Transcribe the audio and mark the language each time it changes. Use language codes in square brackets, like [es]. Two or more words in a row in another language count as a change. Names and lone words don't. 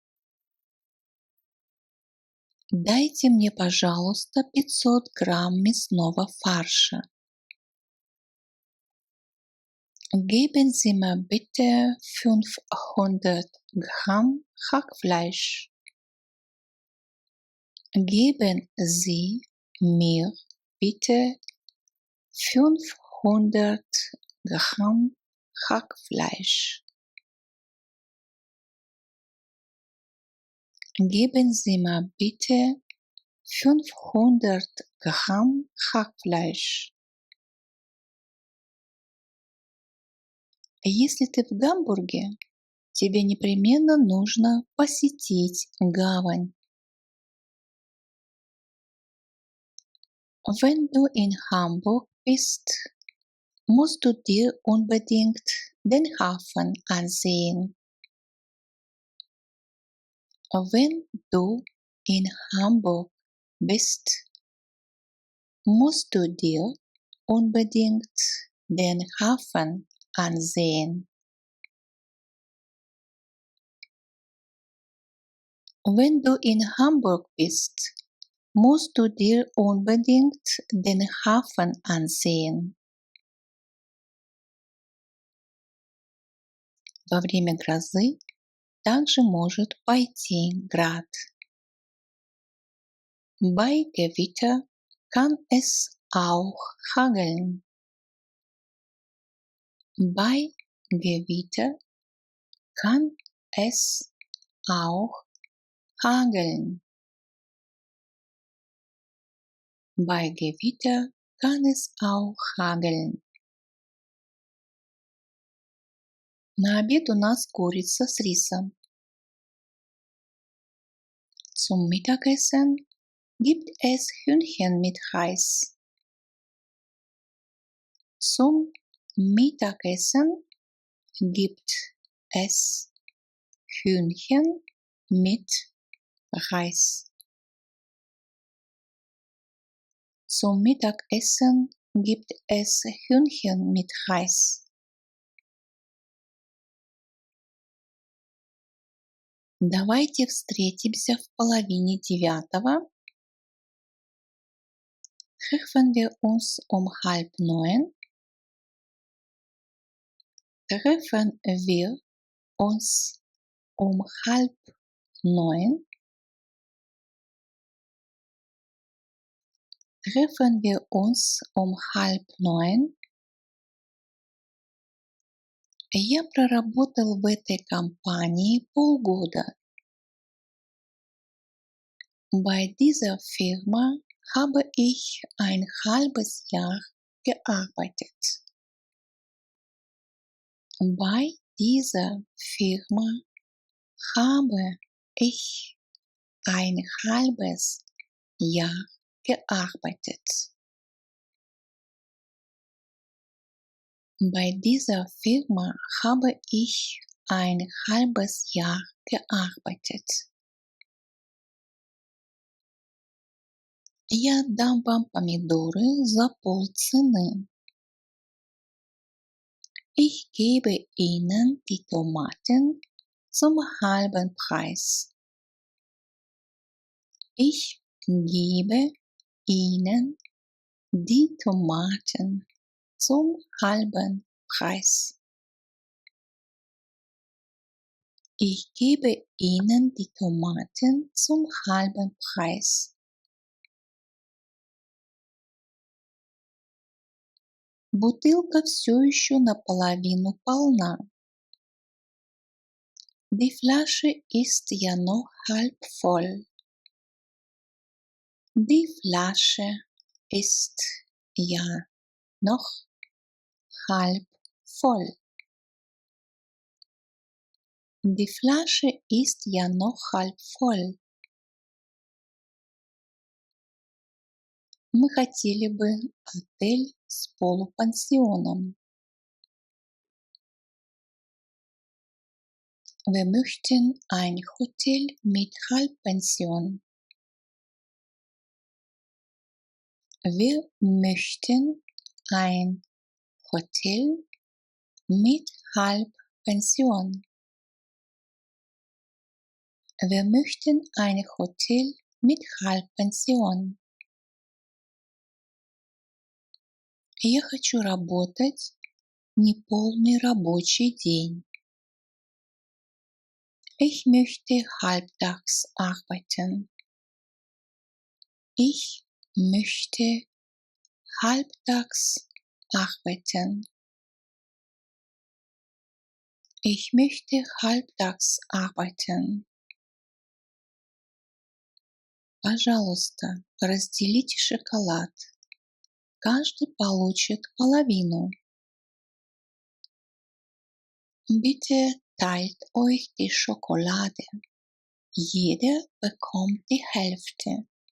[ru] Дайте мне, пожалуйста, 500 грамм мясного фарша. [de] Geben Sie mir bitte 500 Gramm Hackfleisch. Geben Sie mir bitte 500 Gramm Hackfleisch. Geben Sie mir bitte 500 Gramm Hackfleisch. [ru] Если ты в Гамбурге, тебе непременно нужно посетить гавань. [de] Wenn du in Hamburg bist, musst du dir unbedingt den Hafen ansehen. Wenn du in Hamburg bist, musst du dir unbedingt den Hafen ansehen. Wenn du in Hamburg bist, musst du dir unbedingt den Hafen ansehen. [ru] Во время грозы также может пойти град. [de] Bei Gewitter kann es auch hageln. Bei Gewitter kann es auch hageln. Bei Gewitter kann es auch hageln. [ru] На обед у нас курица с рисом. [de] Zum Mittagessen gibt es Hühnchen mit Reis. Zum Mittagessen gibt es Hühnchen mit Reis. Zum Mittagessen gibt es Hühnchen mit Reis. [ru] Давайте встретимся в половине девятого. [de] Treffen wir uns um 8:30. Treffen wir uns um 8:30. Treffen wir uns um 8:30. [ru] Я проработал в этой компании полгода. [de] Bei dieser Firma habe ich ein halbes Jahr gearbeitet. Bei dieser Firma habe ich ein halbes Jahr gearbeitet. Bei dieser Firma habe ich ein halbes Jahr gearbeitet. [ru] Я дам вам помидоры за полцены. [de] Ich gebe Ihnen die Tomaten zum halben Preis. Ich gebe Ihnen die Tomaten zum halben Preis. Ich gebe Ihnen die Tomaten zum halben Preis. [ru] Бутылка все еще наполовину полна. [de] Die Flasche ist ja noch halb voll. Die Flasche ist ja noch halb voll. Die Flasche ist ja noch halb voll. [ru] Мы хотели бы отель с полупансионом. [de] Wir möchten ein Hotel mit Halbpension. Wir möchten ein Hotel mit Halbpension. Wir möchten ein Hotel mit Halbpension. [ru] Я хочу работать неполный рабочий день. [de] Ich möchte halbtags arbeiten. Ich möchte halbtags arbeiten. Ich möchte halbtags arbeiten. [ru] Пожалуйста, разделите шоколад. Каждый получит половину. [de] Bitte teilt euch die Schokolade. Jeder bekommt die Hälfte.